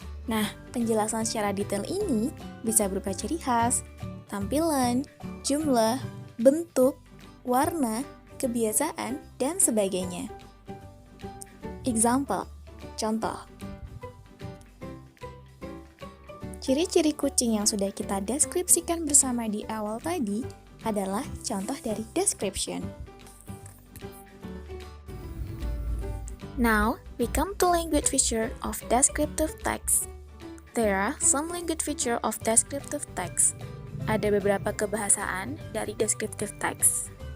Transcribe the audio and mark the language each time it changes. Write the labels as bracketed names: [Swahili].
[Indonesian] Nah, penjelasan secara detail ini bisa berupa ciri khas, tampilan, jumlah, bentuk, warna, kebiasaan, dan sebagainya. [English] Example, [Indonesian] contoh. Ciri-ciri kucing yang sudah kita deskripsikan bersama di awal tadi adalah contoh dari description. [English] Now, we come to language feature of descriptive text. There are some language feature of descriptive text. [Indonesian] Ada beberapa kebahasaan dari descriptive text.